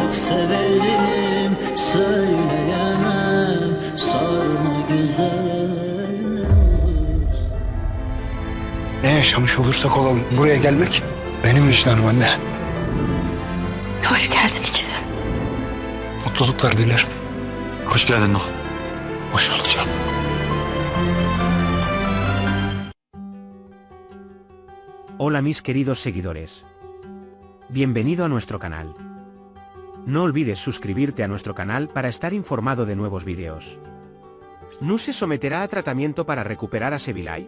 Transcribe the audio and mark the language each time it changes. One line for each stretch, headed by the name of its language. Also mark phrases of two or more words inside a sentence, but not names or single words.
Turkish: severim söyleyemem, sorma güzel ne olur. Ne yaşamış olursak olalım buraya gelmek benim vicdanım anne. Hoş geldin ikizim. Mutluluklar dilerim. Hoş geldin Nuh. Hoş bulduk canım.
Spanish: Hola mis queridos seguidores. Bienvenido a nuestro canal. No olvides suscribirte a nuestro canal para estar informado de nuevos vídeos. ¿Nu se someterá a tratamiento para recuperar a Sebilay?